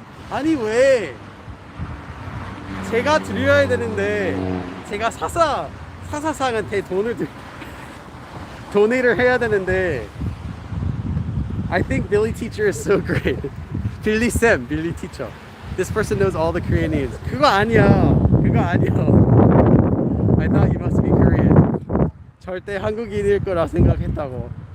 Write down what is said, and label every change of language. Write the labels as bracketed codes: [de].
[ko] 아니 왜? 제가 드려야 되는데 제가 사사 사사상한테 도네이를 해야 되는데 [en] I think Billy teacher is so great. Billy Sam, Billy teacher. This person knows all the Korean names. [ko] 그거 아니야. 그거 아니야. [en] I thought you must be Korean. [ko] 절대 한국인일 거라 생각했다고.